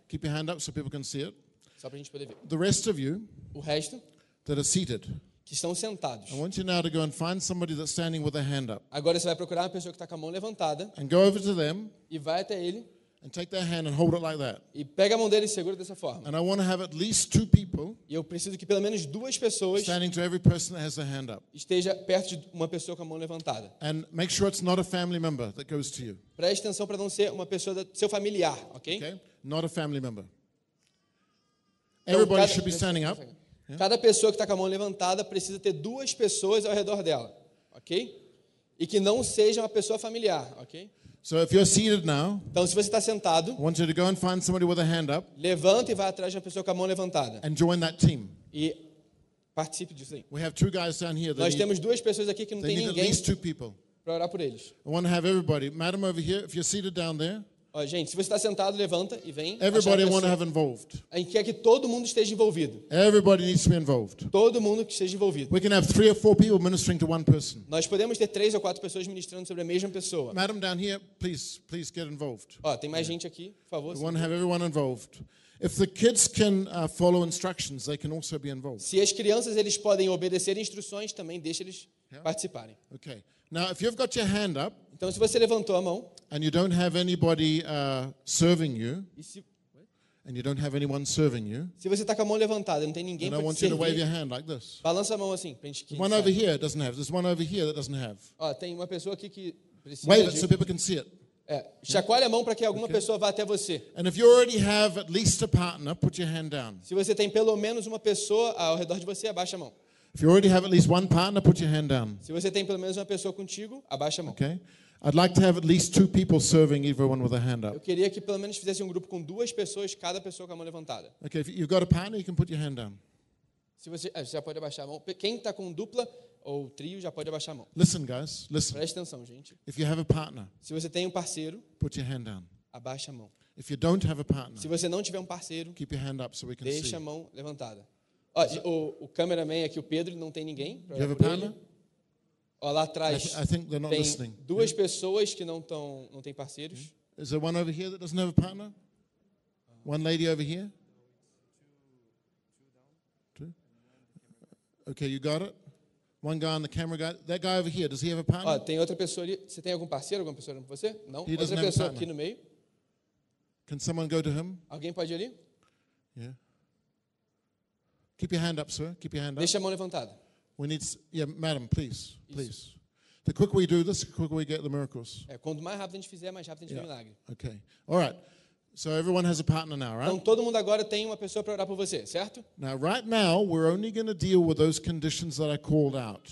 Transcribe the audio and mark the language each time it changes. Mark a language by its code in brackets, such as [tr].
[en] Keep your hand up so people can see it. [pt] Só pra gente poder ver. [en] The rest of you. [pt] O resto. [en] That are seated. [pt] Que estão sentados. [en] I want you now to go and find somebody that's standing with a hand up. [pt] Agora você vai procurar uma pessoa que está com a mão levantada. [en] And go over to them. [pt] E vai até ele. [en] And take their hand and hold it like that. [pt] E pega a mão dele e segura dessa forma. [en] And I want to have at least two people. [pt] E eu preciso que pelo menos duas pessoas. [en] Standing to every person that has a hand up. [pt] Esteja perto de uma pessoa com a mão levantada. [en] And make sure it's not a family member that goes to you. [pt] Preste atenção para não ser uma pessoa do seu familiar, ok? [en] Okay. Not a family member. Everybody should be standing up. [pt] Cada pessoa que está com a mão levantada precisa ter duas pessoas ao redor dela, ok? E que não seja uma pessoa familiar, ok? [en] So if you're seated now, [pt] então, se você está sentado, [en] I want you to go and find somebody with a hand up. [pt] Levanta e vá atrás de uma pessoa com a mão levantada. [en] And join that team. [pt] E participe disso aí. [en] We have two guys down here that [pt] nós temos duas pessoas aqui que não tem ninguém. [en] They need at least two people. [pt] Para orar por eles. [en] I want to have everybody. Madam over here, if you're seated down there. [pt] Ó, gente, se você está sentado, levanta e vem. [en] Everybody want to have involved. [pt] A gente quer que todo mundo esteja envolvido. [en] Everybody needs to be involved. [pt] Todo mundo que esteja envolvido. [en] We can have three or four people ministering to one person. [pt] Nós podemos ter três ou quatro pessoas ministrando sobre a mesma pessoa. [en] Madam down here, please get involved. [pt] Ó, tem mais gente aqui, por favor. [en] We want to have everyone involved. If the kids can follow instructions, they can also be involved. [pt] Se as crianças eles podem obedecer instruções, também deixa eles participarem. [en] Okay. Now, if you've got your hand up, [pt] então, se você levantou a mão, [en] and you don't have anybody serving you, [pt] e se, [en] and you don't have anyone serving you, [pt] se você tá com a mão levantada, não tem ninguém para te [en] servir, I want you to wave your hand like this. [pt] Balança a mão assim, pra gente, [en] one over here doesn't have. There's one over here that doesn't have. [pt] Ó, tem uma pessoa aqui que precisa. [en] Wave it so people can see it. [pt] É, chacoalhe a mão para que alguma pessoa vá até você. [en] And if you already have at least a partner, put your hand down. [pt] Se você tem pelo menos uma pessoa ao redor de você, abaixa a mão. [en] If you already have at least one partner, put your hand down. [pt] Se você tem pelo menos uma pessoa contigo, abaixa a mão. [en] Okay. I'd like to have at least two people serving everyone with a hand up. [pt] Eu queria que pelo menos fizesse um grupo com duas pessoas, cada pessoa com a mão levantada. [en] Okay, if you've got a partner, you can put your hand down. [pt] Se você, você já pode abaixar a mão. Quem está com dupla ou trio já pode abaixar a mão. [en] Listen, guys, listen. [pt] Preste atenção, gente. [en] If you have a partner, [pt] se você tem um parceiro, [en] put your hand down. [pt] Abaixa a mão. [en] If you don't have a partner, [pt] se você não tiver um parceiro, [en] keep your hand up so we can [pt] deixa [en] see. [pt] A mão levantada. Oh, o cameraman aqui, o Pedro, não tem ninguém. [en] You have a partner? [pt] Oh, lá atrás, [en] I think they're not listening. [pt] Duas pessoas que não estão, não têm parceiros. [en] Is there one over here that doesn't have a partner? One lady over here? Two? Okay, you got it. One guy on the camera guy. That guy over here, does he have a partner? [pt] Oh, tem outra pessoa ali. Você tem algum parceiro, alguma pessoa com você? Não. [en] He [pt] outra pessoa aqui no meio. [en] Can someone go to him? [pt] Alguém pode ir ali? [en] Yeah. Keep your hand up, sir. Keep your hand up. [pt] Deixa a mão levantada. [en] We need, yeah, madam, please, please. Isso. The quicker we do this, the quicker we get the miracles. [pt] É, quanto mais rápido a gente fizer, mais rápido a gente vê milagre. [en] Okay. All right. So everyone has a partner now, right? [pt] Então todo mundo agora tem uma pessoa para orar por você, certo? [en] Now, right now, we're only going to deal with those conditions that I called out.